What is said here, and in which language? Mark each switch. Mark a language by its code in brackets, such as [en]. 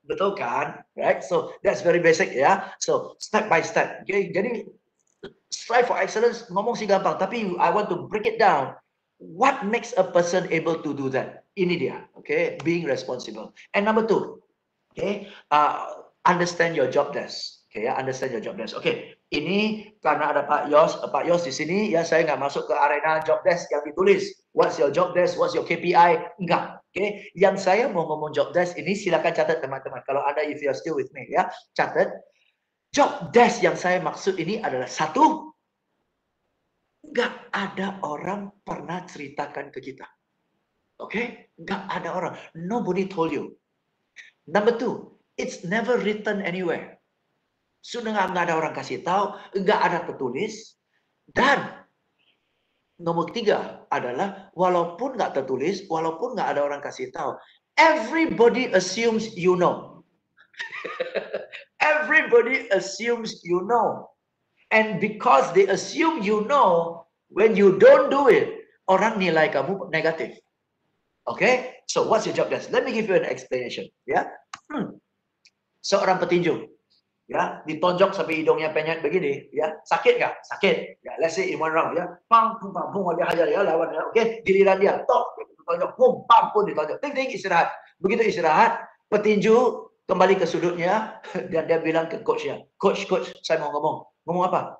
[id] Betul kan? [en] Right? So that's very basic ya. So step by step. Okay? [id] Jadi strive for excellence ngomong sih gampang. [en] Tapi I want to break it down. What makes a person able to do that? [id] Ini dia. [en] Okay? Being responsible. And number 2. Okay, understand your job desk. Okay, understand your job desk. [id] Okay, ini karena ada Pak Yos di sini, ya saya nggak masuk ke arena job desk yang ditulis. [en] What's your job desk? What's your KPI? [id] Enggak. Okay, yang saya mau ngomong job desk ini silakan catat teman-teman. Kalau Anda [en] if you are still with me, [id] ya catat. Job desk yang saya maksud ini adalah satu, nggak ada orang pernah ceritakan ke kita. Okay, nggak ada orang. [en] Nobody told you. Number 2, it's never written anywhere. [id] Sudah nggak ada orang kasih tahu, nggak ada tertulis. Dan nomor 3 adalah walaupun nggak tertulis, walaupun nggak ada orang kasih tahu, [en] everybody assumes you know. Everybody assumes you know. And because they assume you know, when you don't do it, [id] orang nilai kamu negatif. [en] Okay, so what's your job desk? Let me give you an explanation. [id] Ya, seorang petinju, ya ditonjok sampai hidungnya penyet begini, ya sakit nggak? Sakit. Ya, [en] let's say in one round, [id] ya, pang, dia hajar ya lawannya. Oke, giliran dia, tok, ditonjok, pam, pun ditonjok. Ting, istirahat. Begitu istirahat, petinju kembali ke sudutnya dan dia bilang ke coachnya, coach, saya mau ngomong. Ngomong apa?